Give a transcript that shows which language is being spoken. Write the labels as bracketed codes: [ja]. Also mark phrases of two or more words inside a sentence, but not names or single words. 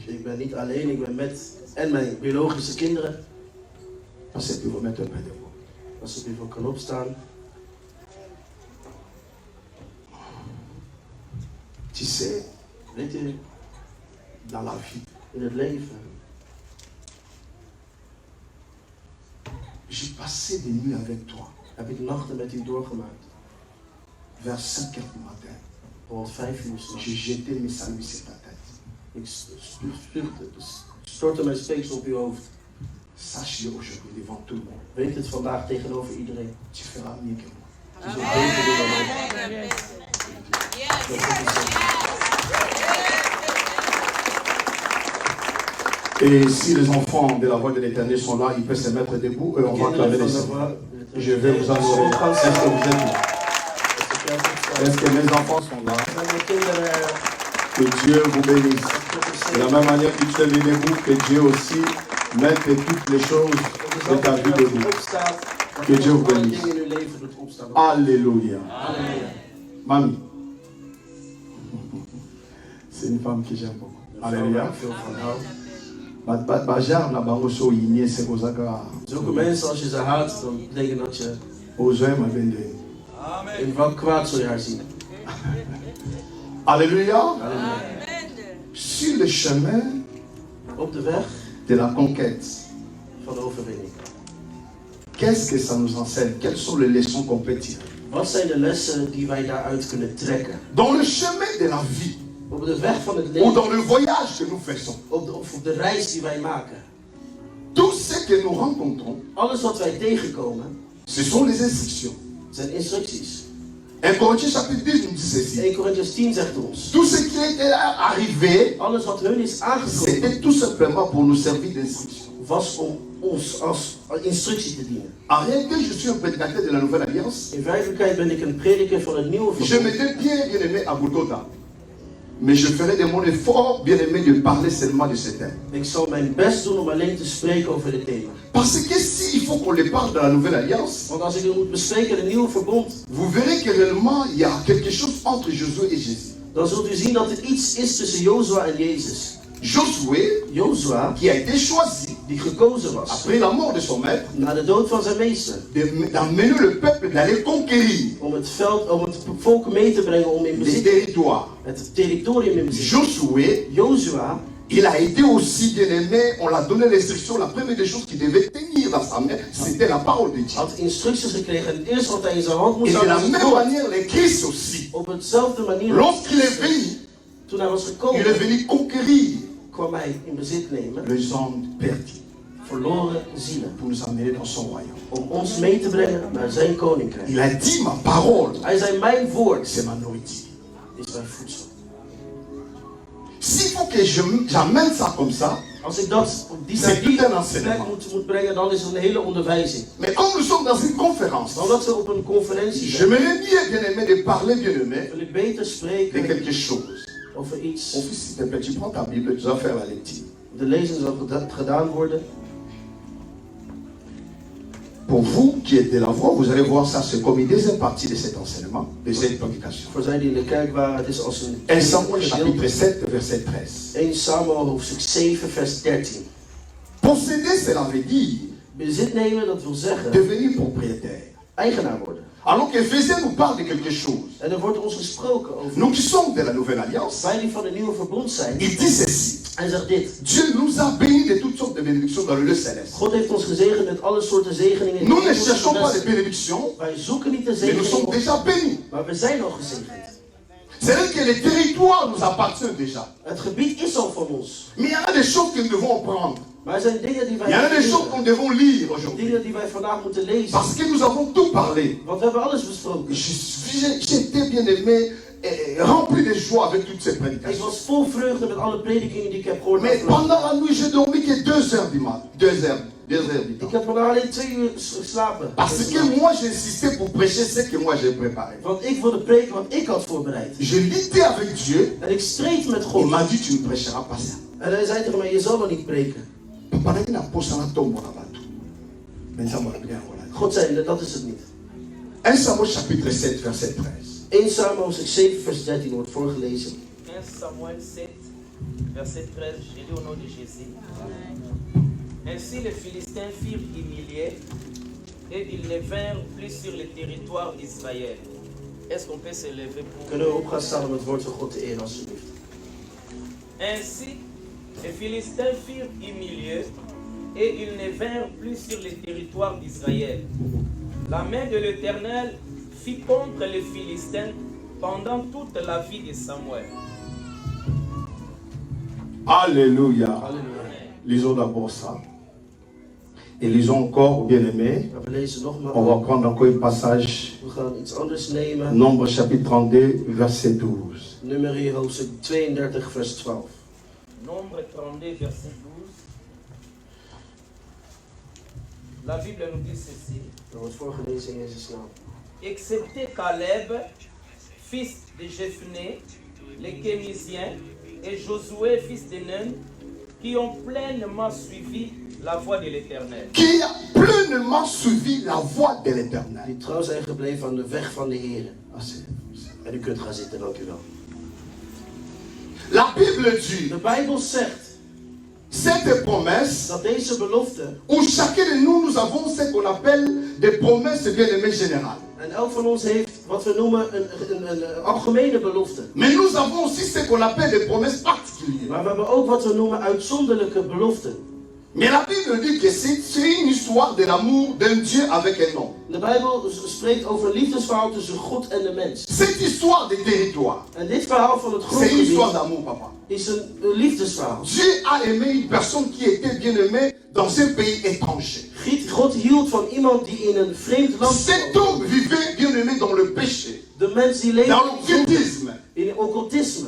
[nl] Ik ben niet alleen, ik ben met en mijn biologische kinderen. [fr] Parce que vous mettez près de vous. [nl] Als ik even kan opstaan. [fr] Tu sais, [nl] Weet u, [fr] dans la vie, [nl] in het leven [fr] j'ai passé des nuits avec toi. [nl] heb ik nachten met u doorgemaakt. [fr] Vers 5 heures du matin, [nl] Rond 5 uur 's nachts. [fr] j'ai jeté mes saluts sur ta tête. [nl] Ik stortte mijn speeksel op uw hoofd. [fr] Sache-le aujourd'hui devant tout le monde. [nl] Weet het vandaag tegenover iedereen. [fr] Tu feras mieux que moi. [nl] Je zult beter doen dan mij. [fr] Et si les enfants de la voix de l'Éternel sont là, ils peuvent se mettre debout et on va clamer les Seigneurs. Je vais vous annoncer. Est-ce que vous êtes là? Est-ce que mes enfants sont là? Que Dieu vous bénisse. De la même manière que tu es mis debout, que Dieu aussi mette toutes les choses de ta vie debout. Que Dieu vous bénisse. Alléluia. Mamie. C'est une femme que j'aime beaucoup. Alléluia. [nl] Zulke mensen, als je ze haat, dan betekent dat je Amen. in wat kwaad zul je haar zien. [fr] Alléluia. Sur le chemin [nl] Op de weg [fr] de la conquête, [nl] van de overwinning. [fr] qu'est-ce que ça nous enseigne? Quelles sont les leçons qu'on peut tirer? [nl] Wat zijn de lessen die wij daaruit kunnen trekken? [fr] Dans le chemin de la vie, [nl] Op de weg van het [fr] ou [nl] leven, [fr] dans le voyage que nous faisons, [nl] op de reis die wij maken. [fr] tout ce que nous rencontrons, [nl] Alles wat wij tegenkomen, [fr] ce sont les instructions. [nl] zijn instructies. [fr] 1 Corinthiens chapitre 10 nous dit ceci. [nl] 1 Corinthians 10 zegt ons. [fr] Tout ce qui était arrivé, [nl] Alles wat hun is aangekomen, [fr] c'était tout simplement pour nous servir d'instruction. [nl] was om ons als instructie te dienen. [fr] En réalité, je suis un prédicateur de la Nouvelle Alliance. [nl] In werkelijkheid ben ik een prediker van het nieuwe [fr] Je [nl] verbond. [fr] m'étais bien aimé à Bogota. Mais je ferai de mon effort bien aimé de parler seulement de ce thème. [nl] Ik zal mijn best doen om alleen te spreken over dit thema. [fr] Parce que s'il faut qu'on les parle de la Nouvelle Alliance, [nl] Want als ik het moet bespreken in het nieuwe verbond, [fr] vous verrez que réellement il y a quelque chose entre Josué et Jésus. [nl] dan zult u zien dat er iets is tussen Jozua en Jezus. [fr] Josué, [nl] Jozua, [fr] qui a été choisi [nl] die gekozen was, [fr] après la mort de son maître, [nl] na de dood van zijn meester, [fr] d'emmener le peuple d'aller conquérir [nl] om het volk mee te brengen om in [fr] les [nl] bezit, [fr] territoires. [nl] het territorium in bezit. [fr] Josué, [nl] Jozua, [fr] il a été aussi bien aimé, on l'a donné l'instruction, la première des choses qu'il devait tenir dans sa main, c'était la parole de Dieu. [nl] had instructies gekregen en het eerste wat hij in zijn hand [fr] Et [nl] moest [fr] de la [nl] houden was [fr] même [nl] het woord. [fr] manière, les Christ aussi. [nl] Op hetzelfde manier, [fr] Lorsqu'il est venu, [nl] toen hij was [fr] il est [nl] gekomen, [fr] venu conquérir [nl] kwam hij in bezit nemen [fr] les hommes perdus [nl] verloren zielen. [fr] pour nous amener dans son royaume. [nl] Om ons mee te brengen naar zijn koninkrijk. [fr] Il a dit ma parole, [nl] Hij zei, mijn woord [fr] c'est ma nourriture. [nl] is mijn voedsel. [fr] S'il faut que j'amène ça comme ça, [nl] Als ik dat op die [fr] c'est [nl] plek [fr] tout un enseignement. [nl] moet brengen, dan is het een hele onderwijzing. [fr] Mais comme nous sommes dans une conférence, [nl] Maar omdat we op een conferentie zijn, [fr] j'aimerais bien aimé de parler bien aimé [nl] wil ik beter [fr] de [nl] spreken [fr] quelque chose. [nl] over iets. [fr] Mon fils, s'il te plaît, tu prends ta Bible, tu dois faire la lecture. [nl] De lezing zal gedaan worden. [fr] Pour vous qui êtes de la voix, vous allez voir ça, c'est comme une deuxième partie de cet enseignement, de cette prédication. [nl] Voor zij die in de kerk waren, het is als een [fr] 1 Samuel chapitre 7, verset 13. [nl] 1 Samuel hoofdstuk 7 vers 13. [fr] Posséder, cela veut dire [nl] Bezit nemen, dat wil zeggen [fr] devenir propriétaire. [nl] eigenaar worden. [fr] Alors qu'Éphésiens nous parle de quelque chose. [nl] En er wordt ons gesproken over. [fr] Nous qui sommes de la Nouvelle Alliance, [nl] Wij die van de nieuwe verbond zijn. [fr] il dit ceci. [nl] Hij zegt dit. [fr] Dieu nous a bénis de toutes sortes de bénédictions dans le lieu céleste. [nl] God heeft ons gezegend met alle soorten zegeningen. [fr] Nous ne cherchons pas de bénédictions, [nl] Wij zoeken niet de [fr] mais nous sommes [nl] zegeningen, [fr] déjà bénis. [nl] maar we zijn al gezegend. [fr] C'est-à-dire que les territoires nous appartiennent déjà. [nl] Het gebied is al van ons. [fr] Mais il y en a des choses que nous devons apprendre. [nl] Maar er zijn dingen die [fr] Il y en a [nl] wij [fr] des choses que nous devons lire aujourd'hui. [nl] dingen die wij vandaag moeten lezen. [fr] Parce que nous avons tout parlé. [nl] Want we hebben alles besproken. [fr] J'étais bien aimé, rempli de joie avec toutes ces [nl] Ik [fr] prédications. [nl] was vol vreugde met alle predikingen die ik heb gehoord. [fr] Mais pendant la nuit, j'ai dormi que 2 heures du matin. 2 heures du [nl] Ik [fr] temps. [nl] heb vandaag alleen 2 uur geslapen. [fr] Parce que moi, j'insistais pour prêcher ce que moi j'ai préparé. [nl] Want ik wilde preken wat ik had voorbereid. [fr] Je luttais avec Dieu. [nl] En ik streed met [fr] Il [nl] God. [fr] m'a dit, tu ne prêcheras pas ça. [nl] En hij zei tegen mij, je zal wel niet preken. [fr] Papa, il n'a pas ça dans ton bon abatou. Mais ça m'a bien relaté. [nl] God zei, dat is het niet. [fr] 1 Samuel chapitre 7, verset 13. [nl] 1 Samuel hoofdstuk 7 vers 13 wordt voorgelezen. [fr] 1 Samuel 7, verset 13, j'ai lu au nom de Jésus. Ainsi les Philistins furent humiliés et ils ne vinrent plus sur le territoire d'Israël. Est-ce qu'on peut se lever pour... [nl] Kunnen we op gaan staan om het woord van God te eren alsjeblieft. [fr] Ainsi les Philistins furent humiliés et ils ne vinrent plus sur le territoire d'Israël. La main de l'Éternel fit contre les Philistins pendant toute la vie de Samuel. Alléluia. [nl] Halleluja. [fr] Lisons d'abord ça. Et lisons encore, bien aimé. [nl] We lezen nogmaals. [fr] On va prendre encore un passage. [nl] We gaan iets anders nemen. [fr] Nombre chapitre 32, verset 12. [nl] Numeri hoofdstuk 32 vers 12. [fr] Nombre 32, verset 12. La Bible nous dit ceci. [nl] Er wordt voorgelezen in Jezus' naam. [fr] Excepté Caleb, fils de Jephné, les Kénisiens, et Josué, fils de Nun, qui ont pleinement suivi la voie de l'Éternel. Qui a pleinement suivi la voie de l'Éternel. [nl] Die trouw zijn gebleven aan de weg van de Heer. En u kunt gaan zitten, dank u wel. [fr] La Bible dit, [nl] De Bijbel zegt [fr] cette promesse, [nl] dat deze belofte, [fr] où chacun de nous, nous avons ce qu'on appelle des promesses bien-aimées générales. [nl] en elk van ons heeft wat we noemen een algemene belofte. [fr] Mais nous avons aussi ce qu'on appelle des promesses particulières. [nl] Maar we hebben ook wat we noemen uitzonderlijke beloften. [fr] Mais la Bible dit que c'est une histoire de l'amour d'un Dieu avec un homme. [nl] De Bijbel spreekt over een liefdesverhaal tussen God en de mens. [fr] Cette histoire de territoire, [nl] En dit verhaal van het [fr] c'est une histoire [nl] grondgebied [fr] d'amour, papa. [nl] is een liefdesverhaal. [fr] Dieu a aimé une personne qui était bien aimée dans un pays étranger. [nl] God hield van iemand die in een vreemd land [fr] Cet homme vivait bien aimé dans le péché, [nl] de mens die leefde [fr] dans l'occultisme, [nl] in occultisme.